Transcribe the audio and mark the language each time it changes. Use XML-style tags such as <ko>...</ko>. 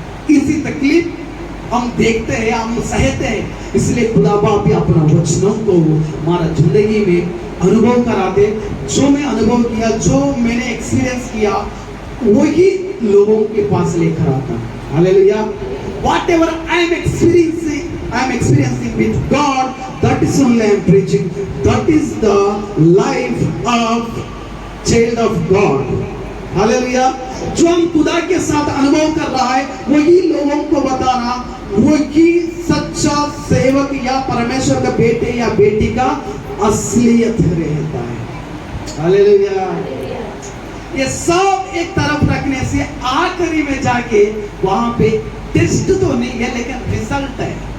<hi>इसी तकलीफ हम देखते हैं, हम सहते हैं। इसलिए खुदा बाप भी अपना वचनों को हमारा जिंदगी में अनुभव कराते। जो मैं अनुभव किया, जो मैंने एक्सपीरियंस किया, वही लोगों के पास लेकर आता। Hallelujah.</hi> <en>Whatever I am experiencing with God, that is only I am preaching. That is the life of child of God.</en> <hi>Hallelujah. जो हम खुदा के साथ अनुभव कर रहा है, वही लोगों को बताना, वही सच्चा सेवक या परमेश्वर का बेटे या बेटी का असलियत रहता है। हालेलुया। ये सब एक तरफ रखने से आखिरी में जाके वहां पे टेस्ट तो नहीं है, लेकिन रिजल्ट है।</hi>